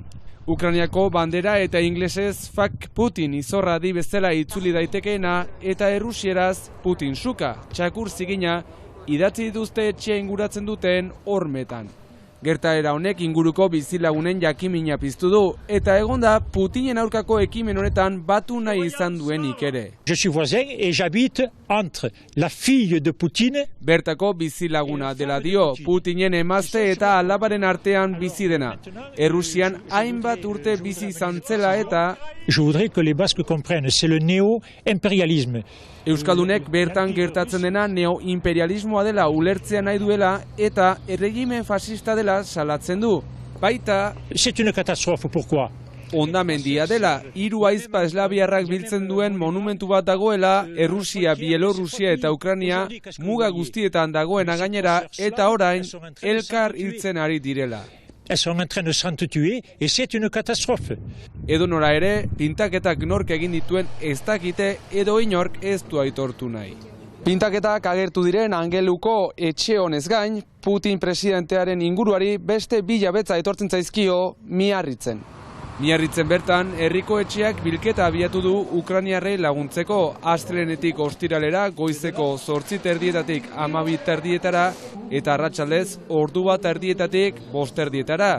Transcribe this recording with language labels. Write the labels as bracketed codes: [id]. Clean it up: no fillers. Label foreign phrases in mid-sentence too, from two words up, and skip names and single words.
[eu] Ukrainiako bandera eta inglesez [en] "Fuck Putin" [eu] izorra di bezala itzuli daitekeena eta errusieraz Putin suka, txakur zigina, idatzi dituzte etxea inguratzen duten hormetan. Gertaera honek inguruko bizilagunen jakimina piztu du eta egonda Putinen aurkako ekimen honetan batu nahi izan duenik ere. [fr] Je suis voisin et j'habite entre la fille de Poutine. [eu] Bertako bizilaguna dela dio, Putinen emazte eta alabaren artean bizi dena. Errusian hainbat urte bizi izan zela eta [fr] je voudrais que les Basques comprennent, c'est le néo-impérialisme. [eu] Euskaldunek bertan gertatzen dena neoimperialismoa dela ulertzea nahi duela eta erregimen fascista dela salatzen du. Baita, [fr] c'est une catastrophe, pourquoi? [eu] Hondamendia dela, 3 ahizpa eslaviarrak biltzen duen monumentu bat dagoela, Errusia, Bielorrusia eta Ukraina muga guztietan dagoena gainera eta orain elkar hiltzen ari direla. [fr] Elles sont en train de s'entretuer et c'est une catastrophe. [eu] Edonora ere, pintaketak nork egin dituen ez dakite edo inork ez du aitortu nahi. Pintaketak agertu diren Angeluko etxe honez gain, Putin presidentearen inguruari beste 2 jabetza etortzen zaizkio Miarritzen. Miarritzen bertan, herriko etxeak bilketa abiatu du Ukrainiarrei laguntzeko, astelehenetik ostiralera goizeko 8:30 12:30 eta arratsaldez 1:30 5:30.